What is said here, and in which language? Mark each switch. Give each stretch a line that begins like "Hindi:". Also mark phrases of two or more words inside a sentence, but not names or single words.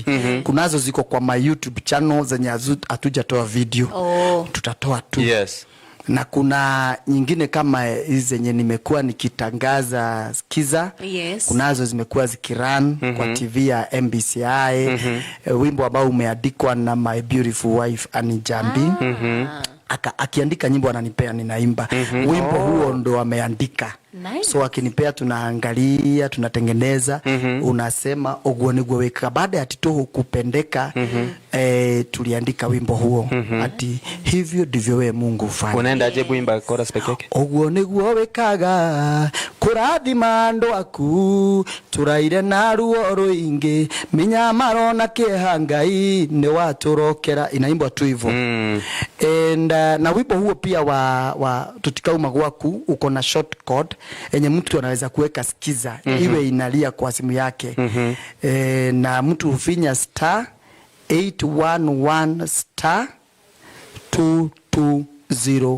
Swahili: Kunazo ziko kwa
English: my YouTube channel
Swahili: zenye hatujatoa video. Tutatoa tu.
English: Yes.
Swahili: Na kuna nyingine kama hizi zenye nimekuwa nikitangaza skiza.
English: Yes.
Swahili: Kunazo zimekuwa zikirun kwa TV ya MBCI. Wimbo ambao umeandikwa na
English: my beautiful wife
Swahili: Anijambi. Akiandika nyimbo ananipea ninaimba. Wimbo huo ndo ameandika.
English: Nice.
Swahili: So akinipea tunaangalia, tunatengeneza. Unasema
Kikuyu: ogwonigwe weka.
Swahili: Baada ya tuhu kupendeka, tuliandika wimbo huo. Ati hivyo ndivyo wewe Mungu ufanye. Unaenda aje kuimba chorus peke yake?
Kikuyu: Ogwonigwe wekaga kurathima andu aku turaire na ruo ruingi minyamaro na kihangai ni waturokera.
Swahili: Inaimbwa tu hivyo. And na wimbo huo pia wa
Kikuyu: tutikauma gwaku
Swahili: uko na
English: short code
Swahili: enye mtu anaweza kuweka skiza iwe inalia kwa simu yake. Na mtu hufinya *811*220#.